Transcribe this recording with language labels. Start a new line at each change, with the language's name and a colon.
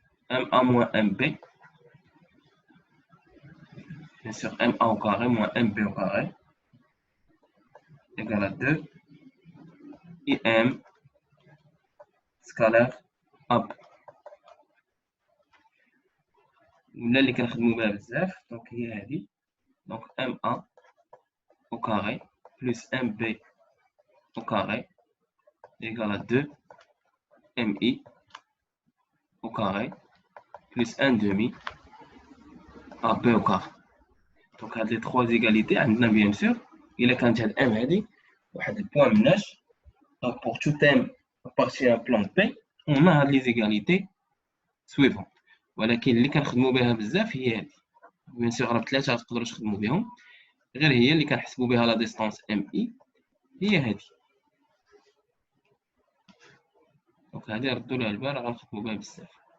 French: MA moins MB. Bien sûr, MA au carré moins MB au carré égale à 2 IM scalaire AB.
Arabic: ولا اللي كنخدمو بها بزاف دونك هي هذه.
French: دونك MA au carré plus MB au carré égale à 2 MI au carré plus 1 demi AB au carré.
Arabic: Donc هاد
French: les trois égalités
Arabic: عندنا bien sûr إلا كانت هاد M هادي واحد البوان مناش.
French: Donc pour tout M appartient à plan P on a هاد les égalités suivantes.
Arabic: ولكن اللي كنخدمو بها بزاف هي هادي. bien sûr راه بثلاثة تقدروا تخدموا بهم غير هي اللي كنحسبوا بها لا ديستانس MI هي هادي. دونك هادي ردوا لها البال غنخدموا بها بزاف.